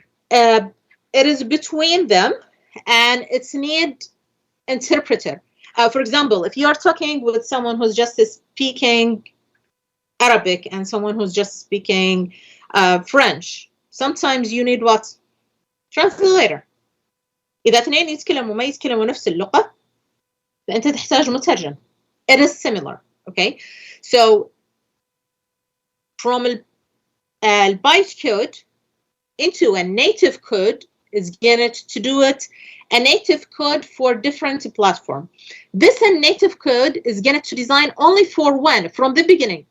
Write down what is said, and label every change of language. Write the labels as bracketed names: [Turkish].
[English] It is between them, and it's need interpreter. For example, if you are talking with someone who's just speaking Arabic and someone who's just speaking French, sometimes you need what? Translator. [Arabic] إذا اثنين يتكلموا ما يتكلموا نفس اللغة فأنت تحتاج مترجم. [English] It is similar, okay? So from a byte code into a native code is going to do it a native code for different platform. This native code is going to design only for one from the beginning.